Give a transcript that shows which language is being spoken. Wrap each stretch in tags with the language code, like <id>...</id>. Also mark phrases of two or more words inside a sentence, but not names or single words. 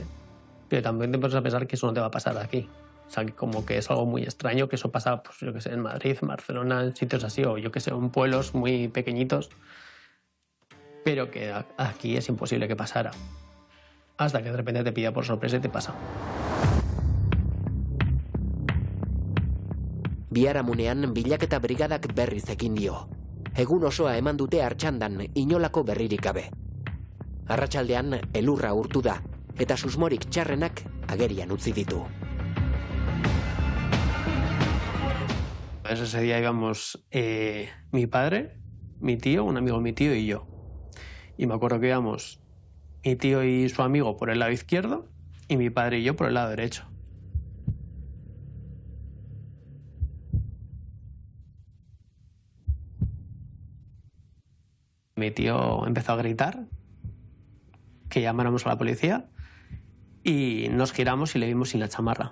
<es>Pero también te pones a pensar que eso no te va a pasar aquí. O sea, que como que es algo muy extraño, que eso pasa, pues yo que sé, en Madrid, en Barcelona, en sitios así, o yo que sé, en pueblos muy pequeñitos, pero que aquí es imposible que pasara. Hasta que de repente te pilla por sorpresa y te pasa.</es> <eu>Biharamunean bilaketa brigadak berriz ekin dio. Egun osoa eman dute Artxandan inolako berririk gabe. Arratsaldean elurra urtu da, eta susmorik txarrenak agerian utzi ditu.</eu> <es>Ese día íbamos mi padre, mi tío, un amigo de mi tío y yo. Y me acuerdo que íbamos mi tío y su amigo por el lado izquierdo y mi padre y yo por el lado derecho. Mi tío empezó a gritar que llamáramos a la policía y nos giramos y le vimos sin la chamarra.</es>